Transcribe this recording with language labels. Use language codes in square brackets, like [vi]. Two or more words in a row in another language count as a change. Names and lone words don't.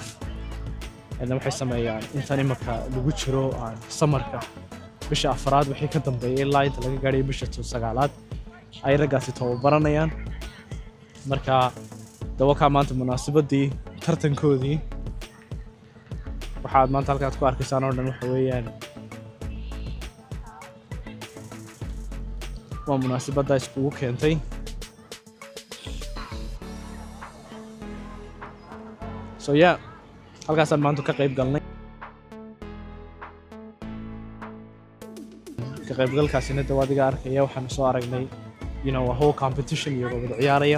[so] waxay sameeyaan intaan imaka lagu jiro summerka bisha 4aad wixii ka dambeeyay ilaa inta laga gaadhay bisha 9aad ay ragaasi tababaranayaan. marka dawaka maanta munaasabadii tartankoodii waxaad maanta halkaas ku arkaysaan oo dhan waxa weeyaan waa munaasabada iskugu keentay. [en] so yeah [so] halkaasaan maanta ka qayb galnay. ka qaybgalkaasina dawaadiga arkaya waxaan soo aragnay [en] a whole competition [so] iyo wada ciyaaraya.